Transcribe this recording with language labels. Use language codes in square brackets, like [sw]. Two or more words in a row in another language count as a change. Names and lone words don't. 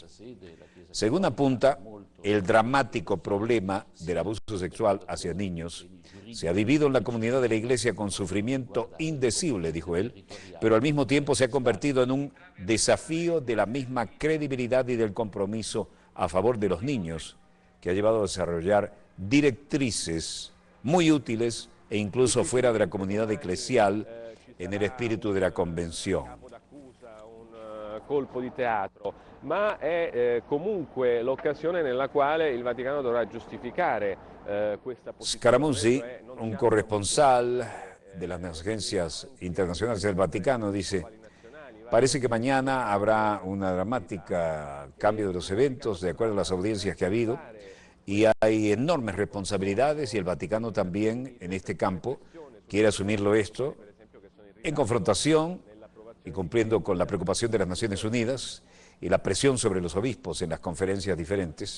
[es] Según apunta, el dramático problema del abuso sexual hacia niños se ha vivido en la comunidad de la Iglesia con sufrimiento indecible, dijo él, pero al mismo tiempo se ha convertido en un desafío de la misma credibilidad y del compromiso a favor de los niños, que ha llevado a desarrollar directrices muy útiles e incluso fuera de la comunidad eclesial en el espíritu de la Convención. [it] Colpo di teatro, ma è comunque l'occasione nella quale il Vaticano dovrà giustificare questa posizione. [es] Scaramucci, un corresponsal de las agencias internacionales del Vaticano, dice: parece que mañana habrá una dramática cambio de los eventos de acuerdo a las audiencias que ha habido y hay enormes responsabilidades y el Vaticano también en este campo quiere asumirlo esto en confrontación y cumpliendo con la preocupación de las Naciones Unidas y la presión sobre los obispos en las conferencias diferentes.